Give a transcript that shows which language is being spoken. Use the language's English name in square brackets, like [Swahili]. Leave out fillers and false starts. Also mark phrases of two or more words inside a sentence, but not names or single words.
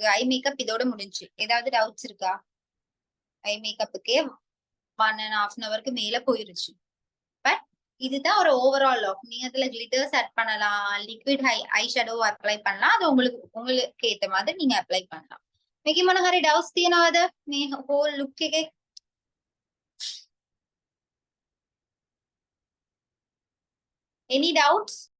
[English] eye makeup [Tamil] இதோட முடிஞ்சு. ஏதாவது டவுட்ஸ் இருக்கா? [English] eye makeupukke [Tamil] 1.5 ஹவருக்கு மேல போயிருச்சு. பட் இதுதான் ஒரு [English] overall look. [Tamil] நீங்க அதுல [English] glitters add [Tamil] பண்ணலாம், [English] liquid eye shadow apply [Tamil] பண்ணலாம். அது உங்களுக்கு ஏத்த மாதிரி நீங்க அப்ளை பண்ணலாம். [Sinhala] මේකේ මොන හරි डव्ट्स තියනවද මේ [English] whole look [Sinhala] එකේ? [English] Any doubts?